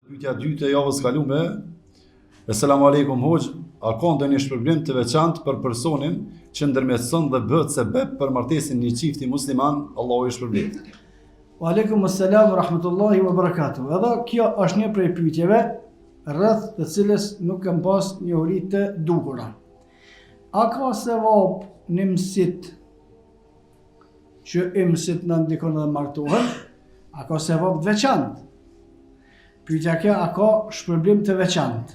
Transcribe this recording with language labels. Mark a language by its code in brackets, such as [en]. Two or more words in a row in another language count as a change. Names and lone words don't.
[sq] Pyetja e dytë e javës kalume. [ar] السلام عليكم [sq] hoxh, a ka ndonjë shpërblim të veçantë për personin që ndërmjetëson dhe bëhet sebeb për martesën një çifti musliman, Allahu i shpërblet. [ar] وعليكم السلام ورحمة الله وبركاته. [sq] Edhe kjo është një prej pyetjeve rreth të cilës nuk kam pas njohuri të duhura. A ka sevap në mësit që i mësit në ndikon dhe martohen? A ka sevap të veçantë? Pyetja kjo, a ka shpërblim të veçantë?